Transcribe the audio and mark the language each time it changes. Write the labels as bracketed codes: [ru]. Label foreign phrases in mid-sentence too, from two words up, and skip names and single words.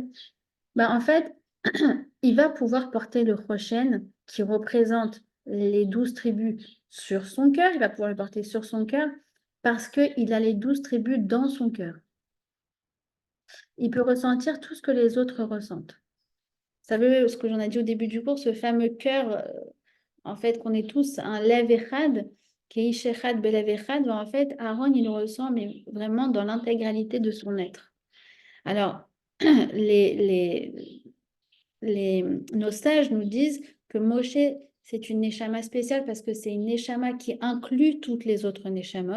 [fr] Ben, en fait, il va pouvoir porter le choshen qui représente les 12 tribus sur son cœur. Il va pouvoir le porter sur son cœur parce qu'il a les 12 tribus dans son cœur. Il peut ressentir tout ce que les autres ressentent. Vous savez ce que j'en ai dit au début du cours, ce fameux cœur, en fait, qu'on est tous un [he] לב אחד, [fr] qui est [he] איש אחד בלב אחד, [fr] ben, en fait, Aaron, il le ressent, mais vraiment dans l'intégralité de son être. Alors, nos sages nous disent que Moshe, c'est une neshama spéciale parce que c'est une neshama qui inclut toutes les autres neshamot.